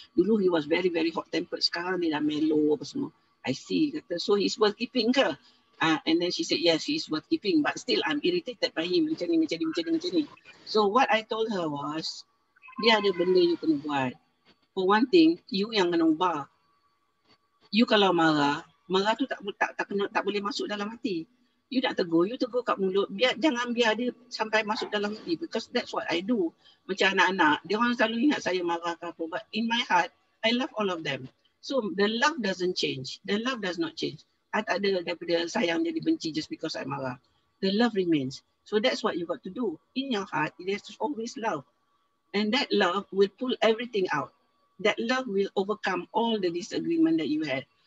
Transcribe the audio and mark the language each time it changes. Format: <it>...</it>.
<en>Dulu he was very very hot tempered,</en> <ms>sekarang dia dah mellow apa semua.</ms> <en>I see, kata. So he's worth keeping ke? And then she said, yes, he's worth keeping. But still, I'm irritated by him. Macam ni. So what I told her was,</en> <ms>dia ada benda you kena buat.</ms> <en>For one thing, you</en> <ms>yang kena ubah. You kalau marah tu tak boleh masuk dalam hati. You nak tegur, you tegur kat mulut. Jangan biar dia sampai masuk dalam hati.</ms> <en>Because that's what I do.</en> <ms>Macam anak-anak, dia orang selalu ingat saya marah ke apa.</ms> <en>But in my heart, I love all of them. So the love doesn't change. The love does not change.</en> <ms>I tak ada daripada sayang jadi benci just because I marah.</ms> <en>The love remains. So that's what you got to do. In your heart, there's always love. And that love will pull everything out. That love will overcome all the disagreement that you had.</en>